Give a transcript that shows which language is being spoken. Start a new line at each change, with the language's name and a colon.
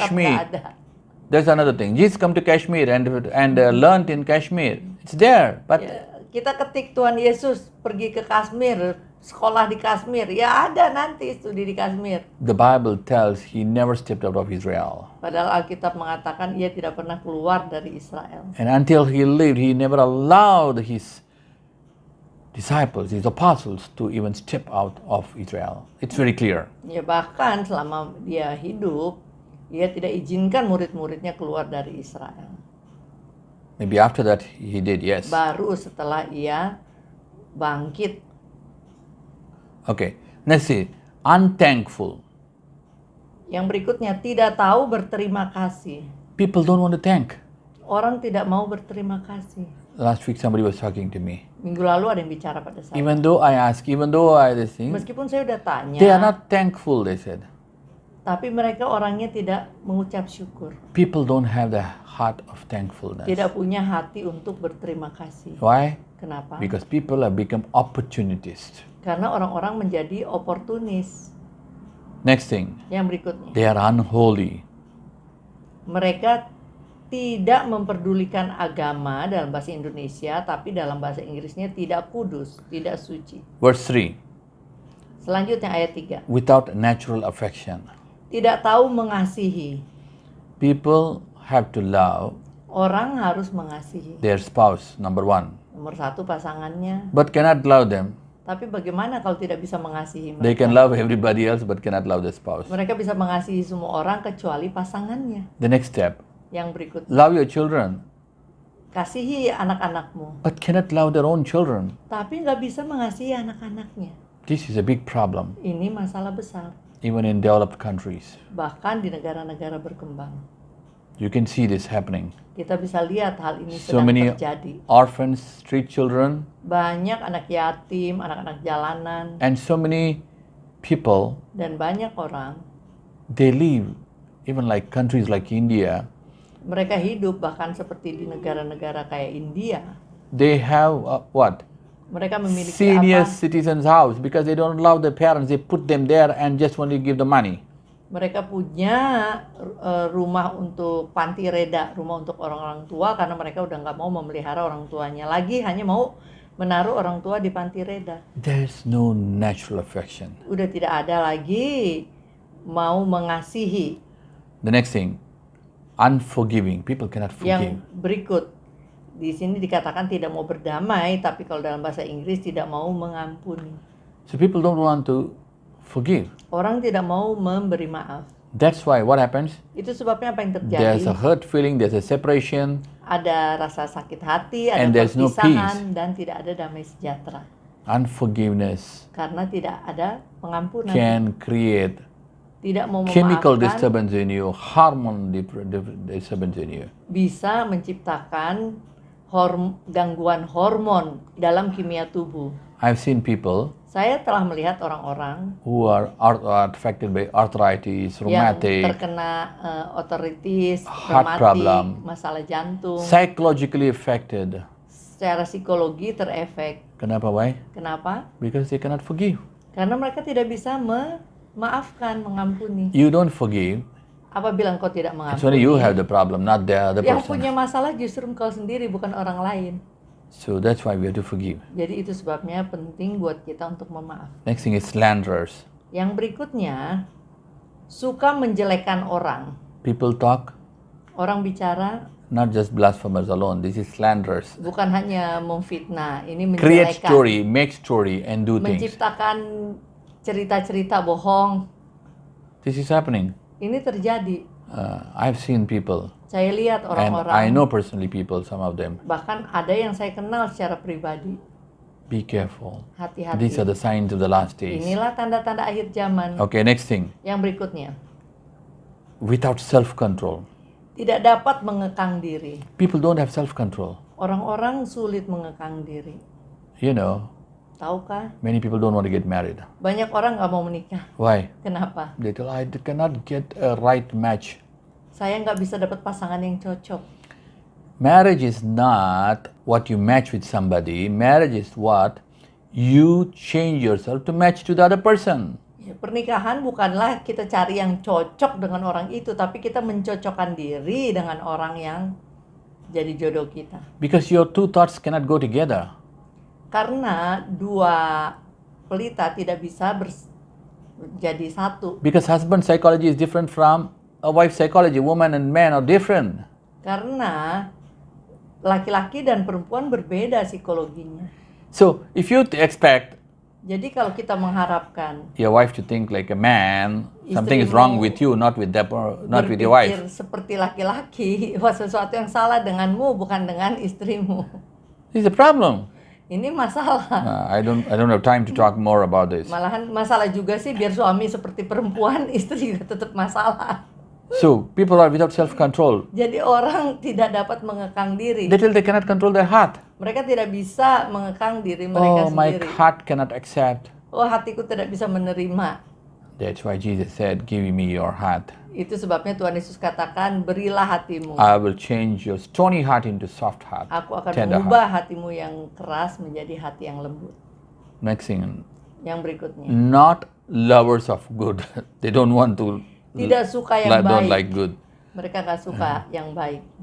English: Kashmir.
Indonesian: ada.
English: That's another thing. Jesus come to Kashmir and learned in Kashmir. It's there, but
Indonesian: Ya, kita ketik Tuhan Yesus pergi ke Kashmir, sekolah di Kashmir. Ya ada nanti studi di Kashmir.
English: the Bible tells he never stepped out of Israel.
Indonesian: Padahal Alkitab mengatakan ia tidak pernah keluar dari Israel.
English: And until he lived, he never allowed his disciples, his apostles, to even step out of Israel. It's very clear.
Indonesian: Ya bahkan selama dia hidup, ia tidak izinkan murid-muridnya keluar dari Israel.
English: Maybe after that he did, yes.
Indonesian: Baru setelah ia bangkit.
English: Okay, let's see. Unthankful.
Indonesian: Yang berikutnya, tidak tahu berterima kasih.
English: People don't want to thank.
Indonesian: Orang tidak mau berterima kasih.
English: Last week somebody was talking to me.
Indonesian: Minggu lalu ada yang bicara pada saya.
English: Even though I this thing,
Indonesian: Meskipun saya udah tanya,
English: they are not thankful, they said.
Indonesian: tapi mereka orangnya tidak mengucap syukur.
English: People don't have the heart of thankfulness.
Indonesian: Tidak punya hati untuk berterima kasih.
English: Why?
Indonesian: Kenapa?
English: Because people have become opportunists.
Indonesian: Karena orang-orang menjadi oportunis.
English: Next thing,
Indonesian: Yang berikutnya,
English: they are unholy.
Indonesian: mereka tidak memperdulikan agama dalam bahasa Indonesia, tapi dalam bahasa Inggrisnya tidak kudus, tidak suci.
English: Verse 3,
Indonesian: Selanjutnya ayat 3.
English: without natural affection.
Indonesian: Tidak tahu mengasihi.
English: People have to love
Indonesian: Orang harus mengasihi.
English: their spouse, number one,
Indonesian: Nomor satu pasangannya.
English: but cannot love them.
Indonesian: Tapi bagaimana kalau tidak bisa mengasihi
English: They
Indonesian: mereka?
English: can love everybody else, but cannot love their spouse.
Indonesian: Mereka bisa mengasihi semua orang kecuali pasangannya.
English: The next step,
Indonesian: Yang berikutnya,
English: love your children,
Indonesian: kasihi anak-anakmu.
English: but cannot love their own children.
Indonesian: Tapi nggak bisa mengasihi anak-anaknya.
English: This is a big problem,
Indonesian: Ini masalah besar.
English: even in developed countries.
Indonesian: Bahkan di negara-negara berkembang.
English: You can see this happening.
Indonesian: Kita bisa lihat hal ini
English: So
Indonesian: sedang
English: many
Indonesian: terjadi.
English: orphans, street children,
Indonesian: Banyak anak yatim, anak-anak jalanan,
English: and so many people,
Indonesian: dan banyak orang,
English: they live, even like countries like India,
Indonesian: mereka hidup bahkan seperti di negara-negara kayak India.
English: they have what?
Indonesian: Mereka memiliki
English: Senior
Indonesian: apa?
English: citizens' house because they don't love their parents. They put them there and just only give the money.
Indonesian: Mereka punya rumah untuk panti reda, rumah untuk orang-orang tua karena mereka udah nggak mau memelihara orang tuanya lagi, hanya mau menaruh orang tua di panti reda.
English: There's no natural affection.
Indonesian: Udah tidak ada lagi mau mengasihi.
English: The next thing, unforgiving. People cannot
Indonesian: Yang
English: forgive.
Indonesian: berikut, di sini dikatakan tidak mau berdamai, tapi kalau dalam bahasa Inggris tidak mau mengampuni.
English: So people don't want to forgive.
Indonesian: Orang tidak mau memberi maaf.
English: That's why what happens?
Indonesian: Itu sebabnya apa yang
English: There's a
Indonesian: terjadi?
English: hurt feeling, there's a separation,
Indonesian: Ada rasa sakit hati, ada
English: And there's no
Indonesian: perpisahan, dan tidak ada damai sejahtera.
English: unforgiveness
Indonesian: Karena tidak ada pengampunan.
English: can create
Indonesian: Tidak mau
English: chemical
Indonesian: memaafkan
English: disturbance in you, hormone disturbance in you.
Indonesian: bisa menciptakan gangguan hormon dalam kimia tubuh.
English: I've seen people
Indonesian: Saya telah melihat orang-orang
English: who are affected by arthritis,
Indonesian: yang
English: rheumatic,
Indonesian: terkena otoritis,
English: Heart problem.
Indonesian: masalah jantung,
English: psychologically affected.
Indonesian: secara psikologi terefek. Kenapa?
English: Why?
Indonesian: Kenapa?
English: Because they cannot forgive.
Indonesian: Karena mereka tidak bisa memaafkan, mengampuni.
English: You don't forgive.
Indonesian: Apabila engkau tidak
English: It's only you have
Indonesian: mengampuni,
English: the problem, not the other
Indonesian: yang punya
English: person.
Indonesian: masalah justru engkau sendiri, bukan orang lain.
English: So that's why we have to forgive.
Indonesian: Jadi itu sebabnya penting buat kita untuk memaaf.
English: Next thing is slanderers.
Indonesian: Yang berikutnya, suka menjelekkan orang.
English: People talk,
Indonesian: Orang bicara
English: not just blasphemers alone, this is slanderers.
Indonesian: bukan hanya memfitnah, ini
English: Create
Indonesian: menjelekkan.
English: story, make story, and do things.
Indonesian: Menciptakan cerita-cerita bohong.
English: This is happening.
Indonesian: Ini terjadi.
English: I've seen people,
Indonesian: Saya lihat
English: and
Indonesian: orang-orang.
English: I know personally people, some of them.
Indonesian: Bahkan ada yang saya kenal secara pribadi.
English: Be careful.
Indonesian: Hati-hati.
English: These are the signs of the last days.
Indonesian: Inilah tanda-tanda akhir zaman.
English: Okay, next thing.
Indonesian: Yang berikutnya,
English: Without self-control.
Indonesian: tidak dapat mengekang diri.
English: People don't have self-control.
Indonesian: Orang-orang sulit mengekang diri.
English: You know,
Indonesian: Tahukah?
English: many people don't want to get married.
Indonesian: Banyak orang nggak mau menikah.
English: Why?
Indonesian: Kenapa?
English: They tell, I cannot get a right match.
Indonesian: Saya nggak bisa dapat pasangan yang cocok.
English: Marriage is not what you match with somebody. Marriage is what you change yourself to match to the other person.
Indonesian: Ya, pernikahan bukanlah kita cari yang cocok dengan orang itu, tapi kita mencocokkan diri dengan orang yang jadi jodoh kita.
English: Because your two thoughts cannot go together.
Indonesian: Karena dua pelita tidak bisa jadi satu.
English: Because husband psychology is different from a wife psychology. Woman and man are different.
Indonesian: Karena laki-laki dan perempuan berbeda psikologinya.
English: So if you expect
Indonesian: Jadi kalau kita mengharapkan
English: your wife to think like a man, something is wrong with you, not with that, not with your
Indonesian: berpikir
English: wife.
Indonesian: seperti laki-laki, wah sesuatu yang salah denganmu bukan dengan istrimu.
English: This is a problem.
Indonesian: Ini masalah.
English: I don't have time to talk more about this.
Indonesian: Malahan masalah juga sih biar suami seperti perempuan, istri juga tetap masalah.
English: So people are without self-control.
Indonesian: Jadi orang tidak dapat mengekang diri.
English: They cannot control their heart.
Indonesian: Mereka tidak bisa mengekang diri mereka
English: Oh, my
Indonesian: sendiri.
English: heart cannot accept.
Indonesian: Oh, hatiku tidak bisa menerima.
English: That's why Jesus said, "Give me your heart.
Indonesian: Itu sebabnya Tuhan Yesus katakan, berilah hatimu.
English: I will change your stony heart into soft heart,
Indonesian: Aku akan
English: tender
Indonesian: mengubah
English: heart."
Indonesian: hatimu yang keras menjadi hati yang lembut.
English: Next thing,
Indonesian: Yang berikutnya,
English: not lovers of good. They don't want to.
Indonesian: tidak suka yang
English: Don't
Indonesian: baik.
English: like good.
Indonesian: Mereka nggak suka yang baik.